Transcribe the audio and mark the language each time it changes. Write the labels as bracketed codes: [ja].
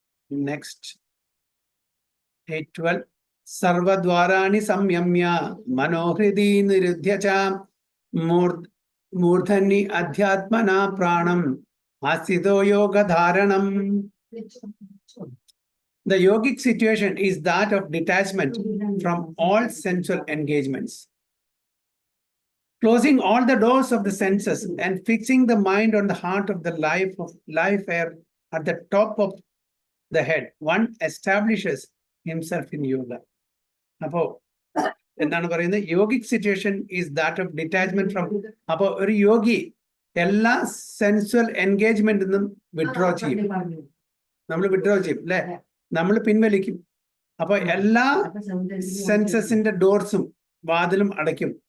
[sa] Next, 8:12. സർവദ്വാരാണി സംയമ്യ മനോഹൃദി നിരുദ്ധ്യ ച മൂർധന്യ അധ്യാത്മനാ പ്രാണം ആസ്ഥിതോ യോഗധാരണം. [en] The yogic situation is that of detachment from all sensual engagements, closing all the doors of the senses and fixing the mind on the heart of the life air at the top of the head. One establishes himself in yoga. [ml] അപ്പോ എന്താണ് പറയുന്നത്? [en] Yogic situation is that of detachment from. [ml] അപ്പോ ഒരു യോഗി എല്ലാ sensual എൻഗേജ്മെന്റിൽ നിന്നും withdraw ചെയ്യും. നമ്മൾ withdraw ചെയ്യും, അല്ലെ? നമ്മൾ പിൻവലിക്കും. അപ്പൊ എല്ലാ സെൻസസിന്റെ ഡോർസും വാതിലും അടയ്ക്കും.